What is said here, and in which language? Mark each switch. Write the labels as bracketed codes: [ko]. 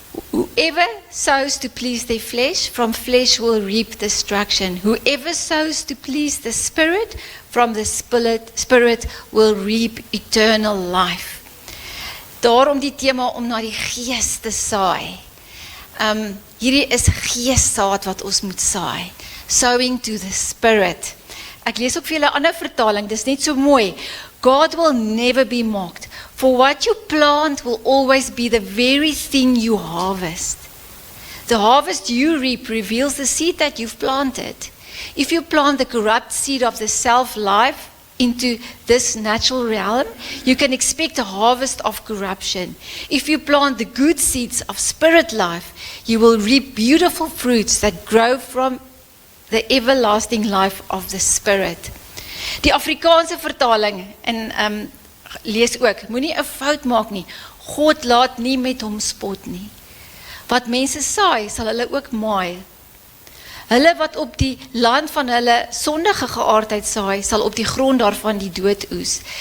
[en] Whoever sows to please their flesh, from flesh will reap destruction. Whoever sows to please the Spirit, from the Spirit will reap eternal life. [af] Daarom die tema om na die gees te saai. Hierdie is geessaad wat ons moet saai. [en] Sowing to the Spirit. [af] Ek lees ook vir julle 'n ander vertaling, dis net so mooi. [en] God will never be mocked, for what you plant will always be the very thing you harvest. The harvest you reap reveals the seed that you've planted. If you plant the corrupt seed of the self-life into this natural realm, you can expect a harvest of corruption. If you plant the good seeds of spirit life, you will reap beautiful fruits that grow from the everlasting life of the Spirit. [af] Die Afrikaanse vertaling, en lees ook, moenie 'n fout maak nie. God laat nie met hom spot nie. Wat mense saai, sal hulle ook maai. Hulle wat op die land van hulle sondige geaardheid saai, sal op die grond daarvan die dood oes.